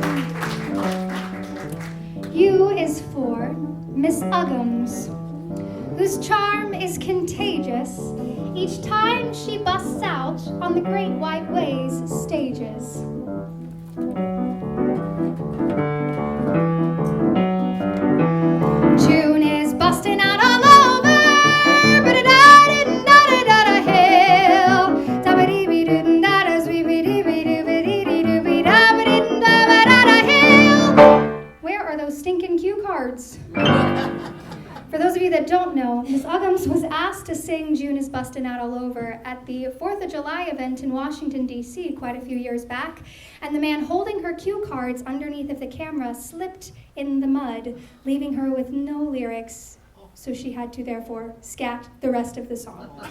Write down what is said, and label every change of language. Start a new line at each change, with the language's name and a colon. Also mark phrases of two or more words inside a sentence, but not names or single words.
English: U is for Miss Uggams, whose charm is contagious each time she busts out on the Great White Way's stages. June is busting out all over, ba-da-da-da-da-da-da hill. Da-ba-dee-bee-doo-da-da, sweet-bee-dee-bee-doo-bee-da-ba-dee-da-ba-da-da hill. Where are those stinking cue cards? For those of you that don't know, Ms. Uggams was asked to sing June is Bustin' Out All Over at the 4th of July event in Washington, D.C. quite a few years back, and the man holding her cue cards underneath of the camera slipped in the mud, leaving her with no lyrics, so she had to therefore scat the rest of the song.